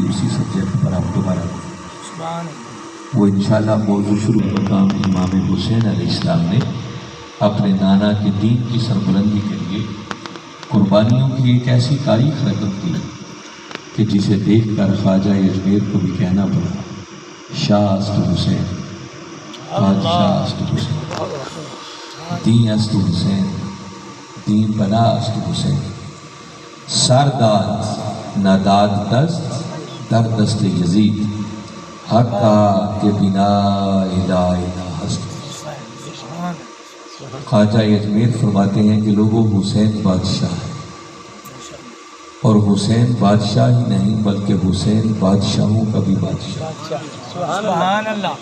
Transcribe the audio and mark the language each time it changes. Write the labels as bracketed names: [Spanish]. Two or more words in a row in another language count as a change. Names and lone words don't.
[Urdu] اسی سبجیکٹ پر ہم دوبارہ وہ انشاءاللہ موضوع شروع مقام امام حسین [Arabic] علیہ السلام [Urdu] نے اپنے نانا کے دین کی سربلندی کے لیے قربانیوں کی ایک ایسی تاریخ رقم کی کہ جسے دیکھ کر خواجہ اجمیر کو بھی کہنا پڑا، [Persian] شاہ است حسین، بادشاہ است حسین، دین است حسین، دین بنا است حسین، سر داد ناداد دست در دست یزید، حقا کے بنا الہ الہ ہست۔ [Urdu] خواجہ اجمیر فرماتے ہیں کہ لوگوں حسین بادشاہ ہے، اور حسین بادشاہ ہی نہیں بلکہ حسین بادشاہوں کا بھی بادشاہ، [Arabic] سبحان اللہ۔